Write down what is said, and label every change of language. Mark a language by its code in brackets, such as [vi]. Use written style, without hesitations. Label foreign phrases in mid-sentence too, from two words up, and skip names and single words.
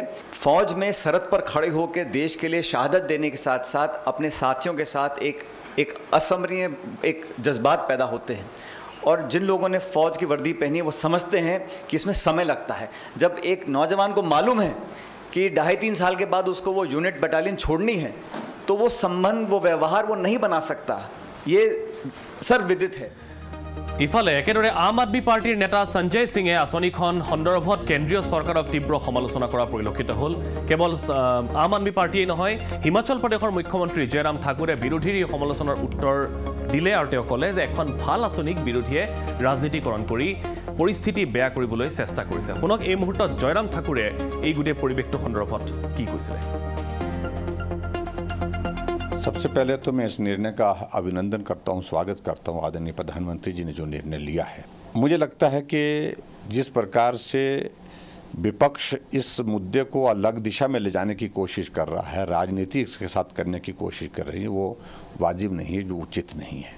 [hi] फौज में सरहद पर खड़े होकर देश के लिए शहादत देने के साथ साथ अपने साथियों के साथ एक असमरणीय एक जज्बात पैदा होते हैं और जिन लोगों ने फ़ौज की वर्दी पहनी है वो समझते हैं कि इसमें समय लगता है। जब एक नौजवान को मालूम है कि 2.5-3 साल के बाद उसको वो यूनिट बटालियन छोड़नी है तो वो संबंध, वो व्यवहार वो नहीं बना सकता, ये सर्वविदित है। [as] ইফালে একেদৰে আম আদমি পাৰ্টিৰ নেতা সঞ্জয় সিঙে আঁচনিখন সন্দৰ্ভত কেন্দ্ৰীয় চৰকাৰক তীব্ৰ সমালোচনা কৰা পৰিলক্ষিত হ'ল। কেৱল আম আদমি পাৰ্টিয়েই নহয়, হিমাচল প্ৰদেশৰ মুখ্যমন্ত্ৰী জয়ৰাম ঠাকুৰে বিৰোধীৰ এই সমালোচনাৰ উত্তৰ দিলে আৰু তেওঁ ক'লে যে এখন ভাল আঁচনিক বিৰোধীয়ে ৰাজনীতিকৰণ কৰি পৰিস্থিতি বেয়া কৰিবলৈ চেষ্টা কৰিছে। শুনক এই মুহূৰ্তত জয়ৰাম ঠাকুৰে এই গোটেই পৰিৱেশটো সন্দৰ্ভত কি কৈছিলে। [hi] सबसे पहले तो मैं इस निर्णय का अभिनंदन करता हूं, स्वागत करता हूं आदरणीय प्रधानमंत्री जी ने जो निर्णय लिया है। मुझे लगता है कि जिस प्रकार से विपक्ष इस मुद्दे को अलग दिशा में ले जाने की कोशिश कर रहा है, राजनीति इसके साथ करने की कोशिश कर रही है, वो वाजिब नहीं है, जो उचित नहीं है।